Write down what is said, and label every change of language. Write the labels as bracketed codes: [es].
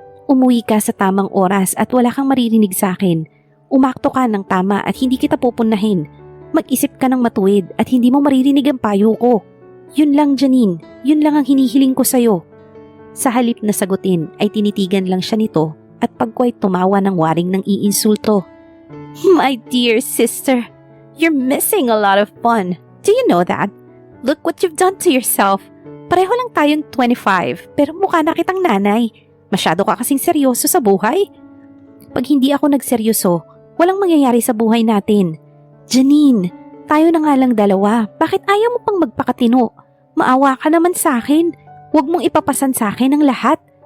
[tl] Umuwi ka sa tamang oras at wala kang maririnig sa akin. Umakto ka ng tama at hindi kita pupunahin. Mag-isip ka ng matuwid at hindi mo maririnig ang payo ko. Yun lang, Janine. Yun lang ang hinihiling ko sa'yo. Sa halip na sagutin ay tinitigan lang siya nito at pagkway tumawa ng waring ng iinsulto. [en] My dear sister, you're missing a lot of fun. Do you know that? Look what you've done to yourself. [tl] Pareho lang tayong 25 pero mukha na kitang nanay. Masyado ka kasing seryoso sa buhay. Pag hindi ako nagseryoso, walang mangyayari sa buhay natin. Janine, tayo na nga lang dalawa. Bakit ayaw mo pang magpakatino? Maawa ka naman sa akin. Huwag mong ipapasan sa akin ang lahat.